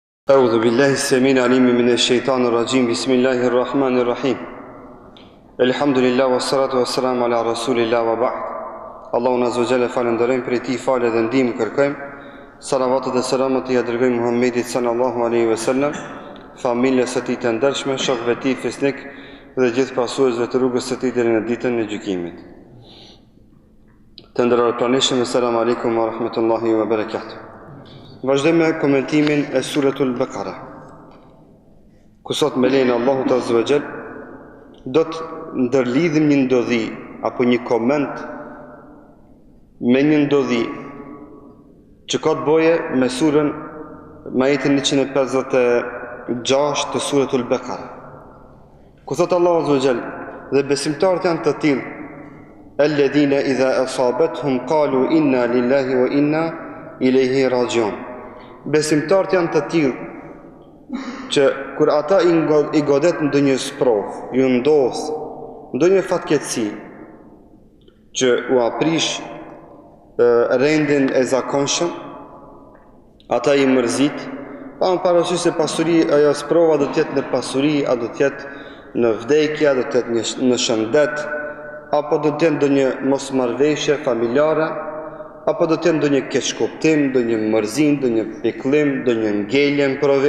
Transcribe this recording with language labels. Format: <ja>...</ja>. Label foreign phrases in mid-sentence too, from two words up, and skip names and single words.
<ar>أعوذ بالله السميع العليم من الشيطان الرجيم بسم الله الرحمن الرحيم الحمد لله والصلاة والسلام على رسول الله وبعد Allahun عز وجل</ar> <sq>falenderojmë për ti falë dhe ndihmë kërkojmë. Salavatet dhe selamet i dërgojmë Muhammedit</sq> <ar>صلى الله عليه وسلم,</ar> <sq>familjes së tij të ndershme, shokëve të tij fesnik dhe gjithë pasuesve të rrugës së tij deri në ditën e gjykimit. Të nderuar pranishëm,</sq> <ar>السلام عليكم ورحمة الله وبركاته.</ar> <sq>Vazhdojmë me komentimin e suratul Baqara. Ku sot me lejen e Allahut</sq> <ar>عز وجل</ar> <sq>do të ndërlidhim një ndodhi apo një koment me një ndodhi që ka të bëje me surën me ajetin 156 të suratul Baqara. Ku thot Allahu</sq> <ar>عز وجل,</ar> <sq>dhe besimtarët janë të tillë</sq> <ar>الذين إذا أصابتهم قالوا إنا لله وإنا إليه راجعون.</ar> <sq>Besimtarët janë të tillë që kur ata i godet ndonjë sprovë, ju ndodh ndonjë fatkeqësi që u aprish rendin e zakonshëm, ata i mërzit, pa më parasysh se pasuri, ajo sprova do të jetë në pasuri, a do të jetë në vdekje, a do të jetë në shëndet, apo do të jetë ndonjë mosmarrëveshje familjare, apo do të jetë ndonjë keqkuptim, ndonjë mërzim, ndonjë pikëllim, ndonjë ngelje në provim.</sq>